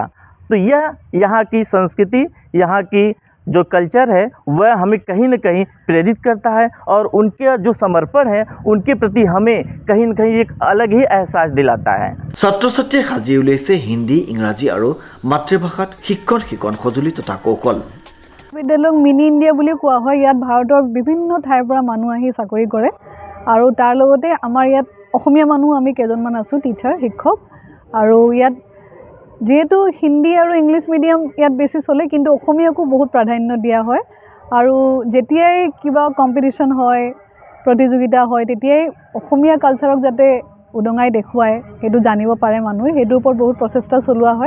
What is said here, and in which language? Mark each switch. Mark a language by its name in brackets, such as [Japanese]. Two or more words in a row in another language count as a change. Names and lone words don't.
[Hindi] तो यह यहाँ की संस्कृति, यहाँ की जो कल्चर है वह हमें कहीं न कहीं प्रेरित करता है और उनके जो समर्पण है उनके प्रति हमें कहीं न कहीं एक अलग ही एहसास दिलाता है। [Assamese] ছাত্ৰ ছাত্ৰী সাজি উলিয়াইছে হিন্দী, ইংৰাজী আৰু মাতৃভাষাত শিক্ষণ সজুলি তথা কৌশল। বিদ্যালয় মিনি ইণ্ডিয়া বুলি কোৱা হয়। ইয়াত ভাৰতৰ বিভিন্ন ঠাইৰ পৰা মানুহ আহি চাকৰি কৰে আৰু তাৰ লগতে আমাৰ ইয়াত অসমীয়া মানুহ আমি কেইজনমান আছো, টিচাৰ শিক্ষক। আৰু ইয়াত যেহেতু হিন্দী আৰু [English] English medium [Assamese] ইয়াত বেছি চলে, কিন্তু অসমীয়াকো বহুত প্ৰাধান্য দিয়া হয়। আৰু যেতিয়াই কিবা কম্পিটিশ্যন হয়, প্ৰতিযোগিতা হয়, তেতিয়াই অসমীয়া কালচাৰক যাতে উদঙাই দেখুৱায় সেইটো জানিব পাৰে মানুহে, সেইটোৰ ওপৰত বহুত প্ৰচেষ্টা চলোৱা হয়।